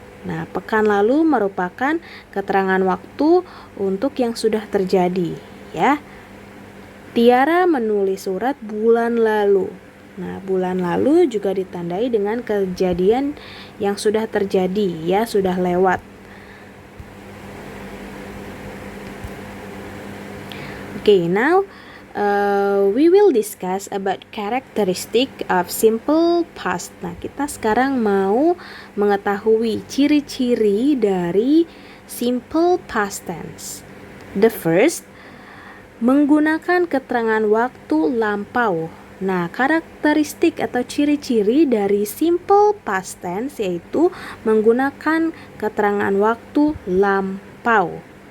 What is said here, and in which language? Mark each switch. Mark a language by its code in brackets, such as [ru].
[id] Nah, pekan lalu merupakan keterangan waktu untuk yang sudah terjadi, ya. Tiara menulis surat bulan lalu. Nah, bulan lalu juga ditandai dengan kejadian yang sudah terjadi, ya, sudah lewat. [en] Okay, now we will discuss about characteristic of simple past. [id] Nah, kita sekarang mau mengetahui ciri-ciri dari simple past tense. [en] The first, [id] menggunakan keterangan waktu lampau. Nah, karakteristik atau ciri-ciri dari simple past tense yaitu menggunakan keterangan waktu lampau.